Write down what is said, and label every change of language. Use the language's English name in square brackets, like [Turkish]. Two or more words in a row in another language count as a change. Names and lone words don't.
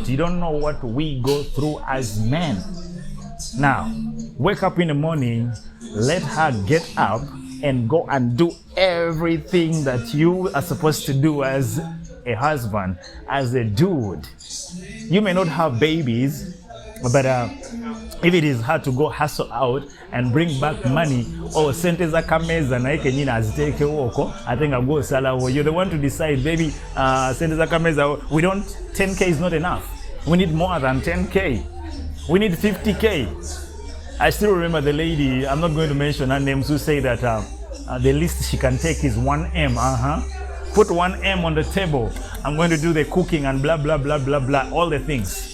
[English] You don't know what we go through as men. Now, wake up in the morning, let her get up and go and do everything that you are supposed to do as a husband, as a dude. You may not have babies, but if it is hard to go hustle out and bring back money, or [Ganda] sente za kameza na ike nyina aziteke woko, [English] I think I'll go salawo. You're the one to decide, baby, [Ganda] sente za kameza, [English] 10K is not enough. We need more than 10K. We need 50K. I still remember the lady, I'm not going to mention her names, who say that the least she can take is 1M. Put 1M on the table. I'm going to do the cooking and blah, blah, blah, blah, blah, all the things.